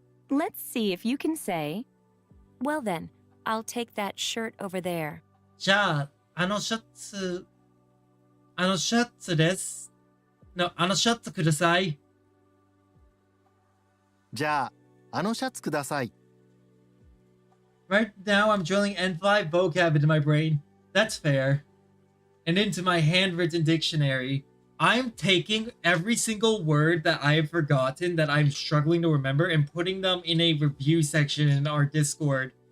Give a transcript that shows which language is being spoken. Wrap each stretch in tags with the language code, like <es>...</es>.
<en>Let's see if you can say, well then, I'll take that shirt over there.</en> <ja>じゃあ、あのシャツです。あのシャツください。じゃああのシャツください</ja> <en>Right now, I'm drilling N5 vocab into my brain. That's fair. And into my handwritten dictionary. I'm taking every single word that I have forgotten that I'm struggling to remember and putting them in a review section in our Discord</en>